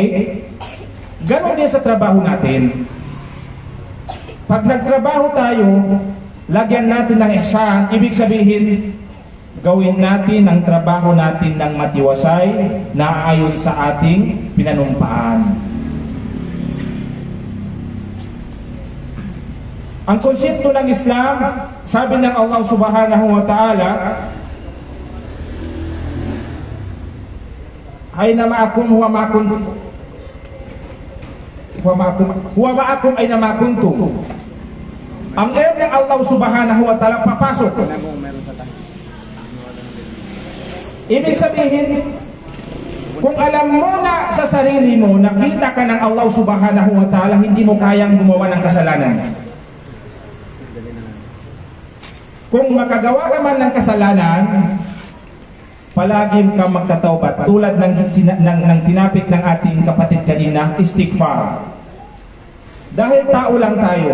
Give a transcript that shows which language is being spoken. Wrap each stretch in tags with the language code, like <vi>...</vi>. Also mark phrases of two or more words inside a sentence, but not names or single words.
<tl>Ganon din sa trabaho natin. Pag nagtrabaho tayo, lagyan natin ng ihsan, ibig sabihin, gawin natin ang trabaho natin ng matiwasay na ayon sa ating pinanumpaan. Ang konsepto ng Islam, sabi ng Allah</tl> <ar>سبحانه وتعالى, أين معكم هو معكم أين ما كنتم.</ar> <tl>Ang air ng Allah</tl> <ar>سبحانه وتعالى</ar> <tl>papasok. Ibig sabihin, kung alam mo na sa sarili mo, nakita ka ng Allah</tl> <ar>سبحانه وتعالى,</ar> <tl>hindi mo kayang gumawa ng kasalanan. Kung makagawa ka man ng kasalanan, palagi ka magtatawbat. Tulad ng tinapik ng ating kapatid kanina, istighfar. Dahil tao lang tayo.</tl>